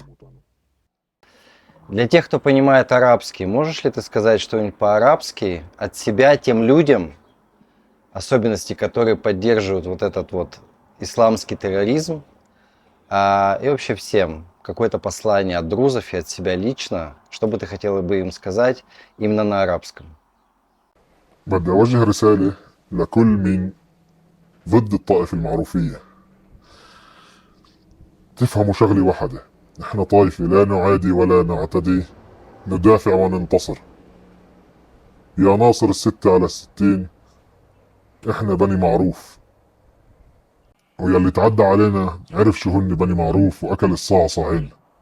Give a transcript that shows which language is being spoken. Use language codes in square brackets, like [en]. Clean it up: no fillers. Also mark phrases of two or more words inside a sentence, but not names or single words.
[ru] Для тех, кто понимает арабский, можешь ли ты сказать что-нибудь по-арабски от себя тем людям, особенности, которые поддерживают вот этот вот исламский терроризм, и вообще всем какое-то послание от друзов и от себя лично, что бы ты хотела бы им сказать именно на арабском? [ar] بدي أوجه رسالة لكل مين ضد الطائفة المعروفية. تفهموا شغلة واحدة، نحن طائفة لا نعادي ولا نعتدي، ندافع وننتصر. يا ناصر 6/60، احنا بني معروف، ويلي تعدى علينا عرف شو هن بني معروف وأكل الصعصعين.